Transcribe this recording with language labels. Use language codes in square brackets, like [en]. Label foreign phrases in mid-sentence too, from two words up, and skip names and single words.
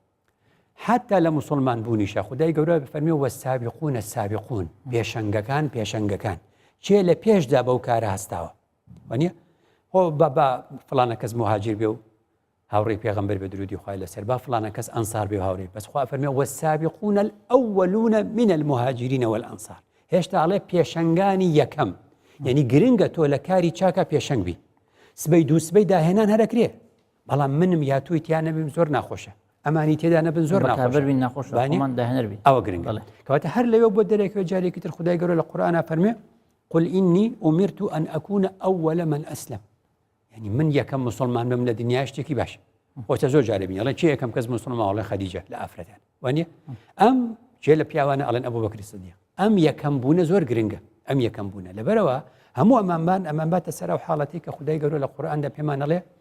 [ckb] حتا لە مسلمان بوونیشە خدای گەورە بفەرمێ [ar] وەسابقون السابقون [ckb] پێشەنگەکان چێ لە پێشدا بەو کارە هەستاوە وانە هۆ بە فلانە کەس مهاجر بێ و هاوڕێی پێغەمبەر بە درودی خوای لەسەر با فلانە کەس ئەنسار بێ و هاوڕێ بەس خوا فەرمێ [ar] وەسابقون الأولون من المهاجرين والأنصار [ckb] هێشتا ئەڵێ پێشەنگانی یەکەم یعنی گرنگە تۆ لە کاری چاکە پێشەنگ بی سبەی دوو سبەی داهێنان هەرەکرێ بەڵام منم یا توی تیان نەبیم زۆر ناخۆشە ئەمانی تێدا نەبن زۆر ناخۆشە ئەوە گرنگە کەواتە هەر لەوێ بۆ دەرێکەوە جارێکی تر خدای گەورە لە قورئانە فەرمێ [ar] قل إني أمرت أن أكون أول من أسلم [ckb] يعني من یەکەم مسلمان بم لە دنیا شتێکی باش خۆتە زۆر جارێ بینی ئەڵێن چی یەکەم کەس مسلمان ئەڵێ خەدیجە لە ئافرەتان وانە ئەم جێ لە پیاوانە ئەڵێن ئەبوو بەکری سیدیق ئەم یەکەم بوونە زۆر گرنگە ئەم یەکەم بوونە لەبەرەوە هەموو ئەمان باتە سەر و حاڵەتی کە خدای گەورە لە قورئاندا پێمان ئەڵێ